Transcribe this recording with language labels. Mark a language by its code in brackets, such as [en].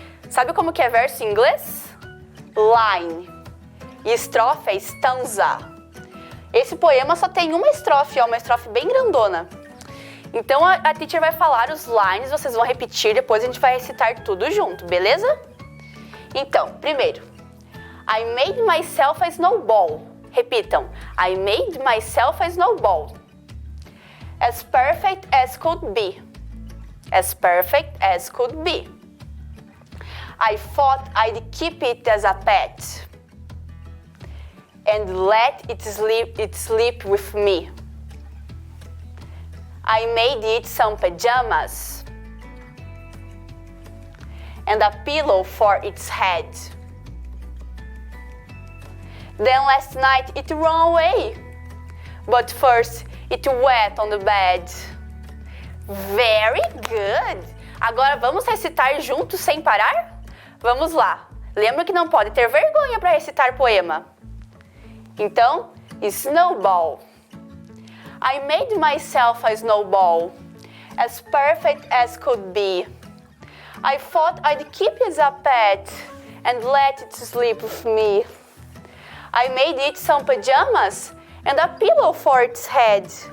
[pt] Sabe como que é verso em inglês? Line. E estrofe é stanza. Esse poema só tem uma estrofe, uma estrofe bem grandona. Então a teacher vai falar os lines, vocês vão repetir, depois a gente vai recitar tudo junto, beleza? Então, primeiro, [en] I made myself a snowball. [pt] Repitam, [en] I made myself a snowball. As perfect as could be. As perfect as could be. I thought I'd keep it as a pet. And let it sleep with me. I made it some pajamas and a pillow for its head. Then last night it ran away, but first it wet on the bed. Very good! [pt] Agora vamos recitar juntos sem parar? Vamos lá. Lembra que não pode ter vergonha para recitar poema. Então, snowball. [en] I made myself a snowball, as perfect as could be. I thought I'd keep it as a pet and let it sleep with me. I made it some pajamas and a pillow for its head.